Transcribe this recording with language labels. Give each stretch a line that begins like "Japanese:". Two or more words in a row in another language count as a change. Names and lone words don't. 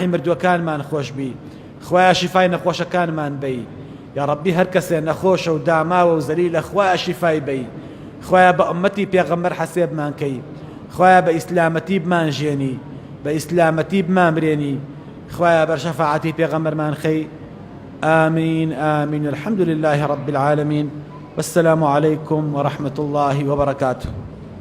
Central Kurdish: مردووەکانمان خۆش بی خوای شیفای نەخۆشەکانمان بی یا ڕەبی هەر کەسێ نەخۆشە و داماوە و زەلیلە خوای شیفای بی خوای بە ئومەتی پێغەمبەر حەسێبمان کەی خوای بە ئیسلامەتی بمان ژێنی بە ئیسلامەتی بمان برێنی خوای بەر شەفاعەتی پێغەمبەرمان خەی
Arabic: آمين آمين الحمد لله رب العالمين والسلام عليكم ورحمة الله وبركاته